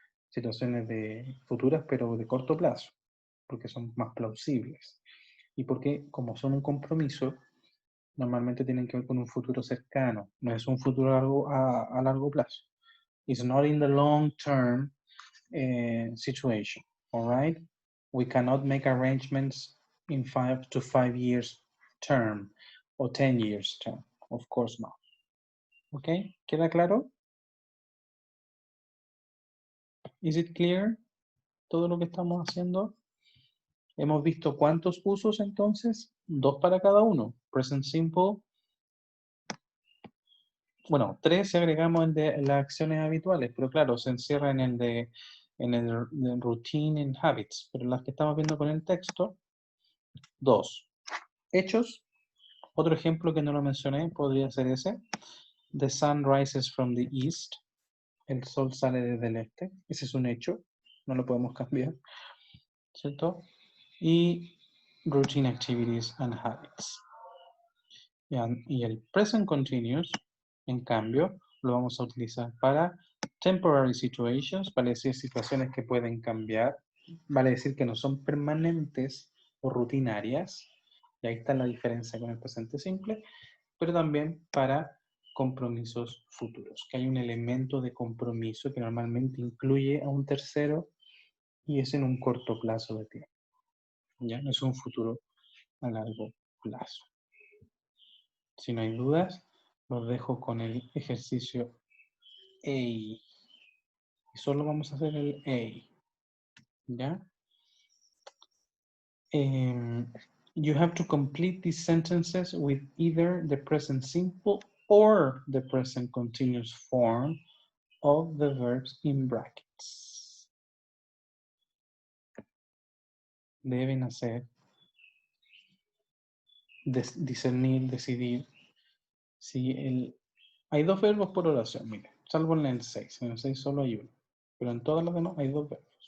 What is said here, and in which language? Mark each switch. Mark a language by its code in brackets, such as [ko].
[es] Situaciones de futuras, pero de corto plazo, porque son más plausibles. Y porque, como son un compromiso, normalmente tienen que ver con un futuro cercano, no es un futuro a largo plazo. [en] It's not in the long-term situation, all right? We cannot make arrangements in 5 to 5 years term or 10 years term, of course not. [es] Okay, ¿queda claro? [en] Is it clear [es] todo lo que estamos haciendo? Hemos visto cuántos usos entonces, 2 para cada uno. Present simple. Bueno, 3 si agregamos el de las acciones habituales, pero claro, se encierra en el de [en] routine and habits, [es] pero las que estamos viendo con el texto, 2. Hechos, otro ejemplo que no lo mencioné podría ser ese. [en] The sun rises from the east. [es] El sol sale desde el este. Ese es un hecho, no lo podemos cambiar, ¿cierto? Y [en] routine activities and habits. [es] Y el present continuous, en cambio, lo vamos a utilizar para [en] temporary situations, [es] vale decir situaciones que pueden cambiar, vale decir que no son permanentes o rutinarias, y ahí está la diferencia con el presente simple, pero también para compromisos futuros, que hay un elemento de compromiso que normalmente incluye a un tercero y es en un corto plazo de tiempo. Ya no es un futuro a largo plazo. Si no hay dudas, los dejo con el ejercicio A. Y solo vamos a hacer el A. ¿Ya? [en] You have to complete these sentences with either the present simple or the present continuous form of the verbs in brackets. [es] Deben hacer, discernir, decidir si hay dos verbos por oración, mire, salvo en el 6. En el 6 solo hay uno, pero en todas las demás hay dos verbos.